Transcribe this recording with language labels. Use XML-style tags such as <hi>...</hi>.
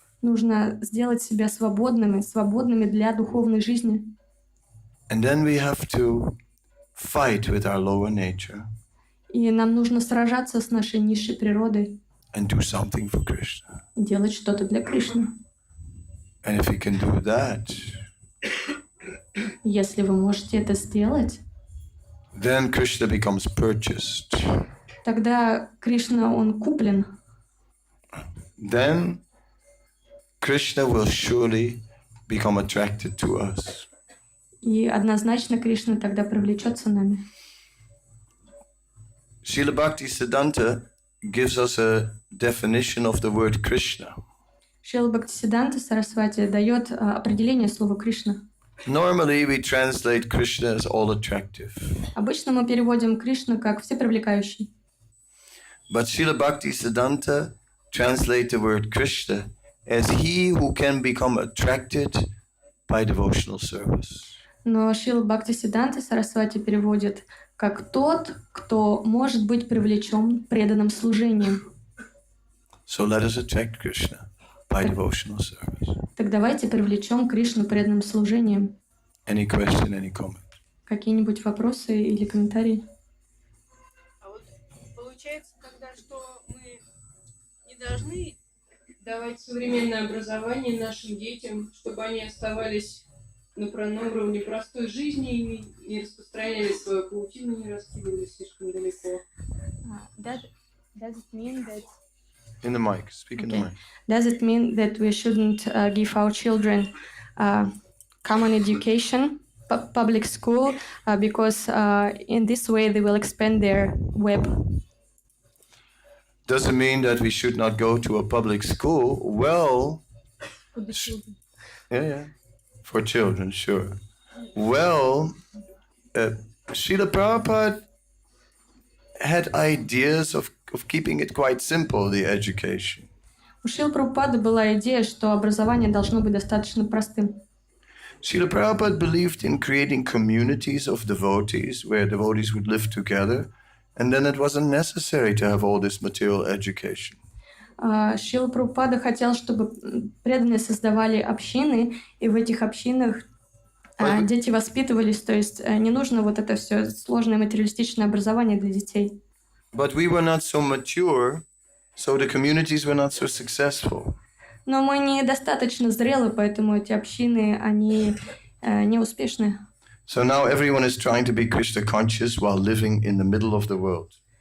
<ru>Нужно сделать себя свободными для духовной жизни.</ru> <en>And then we have to fight with our lower nature.</en> <ru>И нам нужно сражаться с нашей низшей природой.</ru> <en>And do something for Krishna.</en> <ru>И делать что-то для Кришны.</ru> <en>And if we can do that,</en> <ru>Если вы можете это сделать,</ru> <en>then Krishna becomes purchased.</en> <ru>тогда Кришна, он куплен.</ru> <en>Then Krishna will surely become attracted to us.</en> <ru>И однозначно Кришна тогда привлечется нами.</ru> <en>Srila Bhaktisiddhanta gives us a definition of the word Krishna.</en> <ru>Шрила Бхактисиддханта Сарасвати дает определение слова Кришна.</ru> <en>Normally, we translate Krishna as all attractive.</en> <ru>Обычно мы переводим Кришну как всепривлекающий.</ru> <en>But Srila Bhaktisiddhanta translate the word Krishna as he who can become attracted by devotional service.</en> <ru>Но Шрила Бхактисиддханта Сарасвати переводит как тот, кто может быть привлечен преданным служением.</ru> <en>So let us attract Krishna by devotional service.</en> <ru>Так давайте привлечем Кришну преданным служением.</ru> <en>Any question, any comment?</en> <ru>Какие-нибудь вопросы или комментарии? А вот получается тогда, что мы не должны давать современное образование нашим детям, чтобы они оставались на уровне простой жизни и не распространяли свою паутину, не раскидывались слишком далеко.</ru> <en>Does it mean that In the mic. Speak in the mic. Does it mean that we shouldn't give our children common education, public school, because in this way they will expand their web? Does it mean that we should not go to a public school? Well, yeah. For children, sure. Well, Srila Prabhupada had ideas of keeping it quite simple, the education.</en> <ru>У Шрилы Прабхупады была идея, что образование должно быть достаточно простым.</ru> <en>Srila Prabhupada believed in creating communities of devotees where devotees would live together, and then it wasn't necessary to have all this material education.</en> <ru>Шрила Прабхупада хотел, чтобы преданные создавали общины, и в этих общинах дети воспитывались, то есть не нужно вот это все сложное материалистичное образование для детей.</ru> <en>But we were not so mature, so the communities were not so successful.</en> <ru>Но мы недостаточно зрелы, поэтому эти общины, они не успешны.</ru> <en>So now everyone is trying to be Krishna conscious while living in the middle of the world.</en>